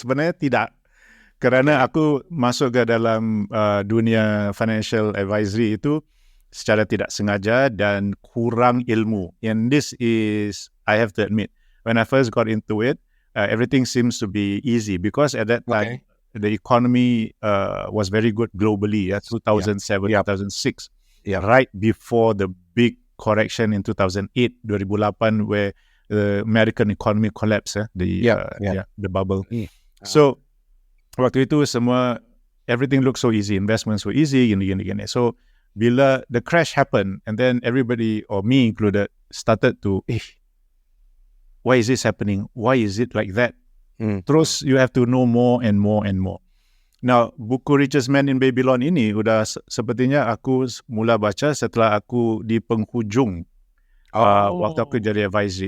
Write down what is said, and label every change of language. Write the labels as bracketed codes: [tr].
[ms] Sebenarnya tidak, kerana aku masuk ke dalam dunia financial advisory itu secara tidak sengaja dan kurang ilmu. [en] And this is, I have to admit, when I first got into it, everything seems to be easy because at that time the economy was very good globally. 2007, 2006, right before the big correction in 2008, 2008, where the American economy collapsed, the bubble. So [ms] waktu itu semua [en] everything looked so easy, investments were easy, [ms] gini. [en] So bila the crash happened, and then everybody, or me included, started to, why is this happening? Why is it like that? [ms] Terus [en] you have to know more and more and more. [ms] Now, buku Richest Man in Babylon ini udah sepertinya aku mula baca setelah aku di penghujung waktu aku jadi advisory.